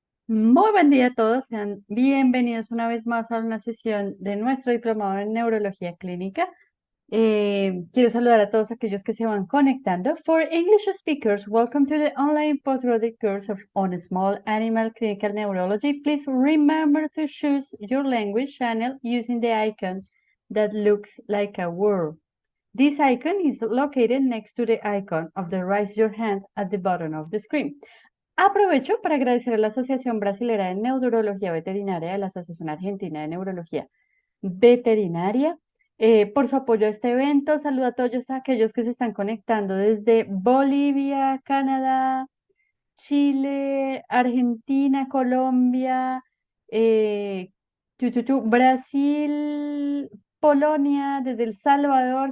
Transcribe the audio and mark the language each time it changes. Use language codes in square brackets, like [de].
[es] Muy buen día a todos, sean bienvenidos una vez más a una sesión de nuestro diplomado en neurología clínica. Quiero saludar a todos aquellos que se van conectando. [en] For English speakers, welcome to the online postgraduate course on small animal clinical neurology. Please remember to choose your language channel using the icon that looks like a word. This icon is located next to the icon of the raise your hand at the bottom of the screen. [es] Aprovecho para agradecer a la Asociación Brasilera de Neurología Veterinaria, de la Asociación Argentina de Neurología Veterinaria, por su apoyo a este evento. Saludo a todos aquellos que se están conectando desde Bolivia, Canadá, Chile, Argentina, Colombia, eh, Brasil, Polonia, desde El Salvador.